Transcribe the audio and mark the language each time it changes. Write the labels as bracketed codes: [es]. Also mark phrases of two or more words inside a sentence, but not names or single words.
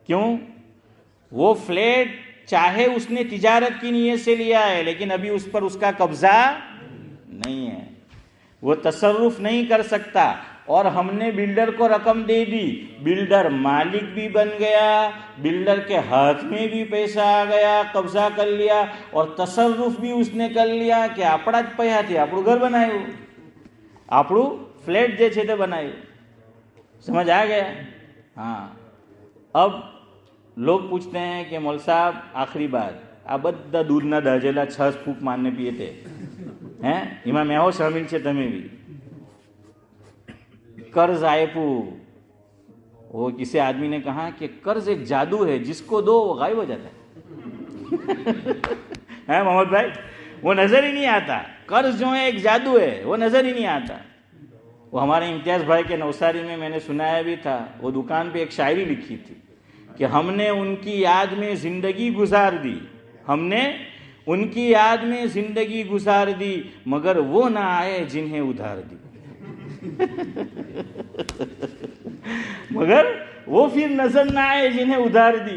[ur] کیوں؟ وہ فلیٹ چاہے اس نے تجارت کی نیت سے لیا ہے لیکن ابھی اس پر اس کا قبضہ نہیں ہے، وہ تصرف نہیں کر سکتا، اور ہم نے بلڈر کو رقم دے دی، بلڈر مالک بھی بن گیا، بلڈر کے ہاتھ میں بھی پیسہ آ گیا، قبضہ کر لیا اور تصرف بھی اس نے کر لیا کہ [gu] આપણા જ પૈસાથી આપણું ઘર બનાવ્યું، આપણું ફ્લેટ જે છે તે બનાવ્યું۔ [ur] سمجھ آ گیا؟ ہاں۔ اب لوگ پوچھتے ہیں کہ مول صاحب آخری بات، [gu] આ બધા દૂધના દાજેલા છસ ફૂંક મારને પીએ તે ہیں એમાં મેવો શામિલ છે તમે بھی؟ [ur] قرض آئپو، وہ کسی آدمی نے کہا کہ قرض ایک جادو ہے، جس کو دو وہ غائب ہو جاتا ہے محمد بھائی، وہ نظر ہی نہیں آتا۔ قرض جو ہے ایک جادو ہے، وہ نظر ہی نہیں آتا۔ وہ ہمارے امتیاز بھائی کے نوساری میں نے سنایا بھی تھا، وہ دکان پہ ایک شاعری لکھی تھی کہ ہم نے ان کی یاد میں زندگی گزار دی، ہم نے ان کی یاد میں زندگی گزار دی، مگر وہ نہ آئے جنہیں ادھار دی مگر وہ پھر نظر نہ آئے جنہیں ادھار دی۔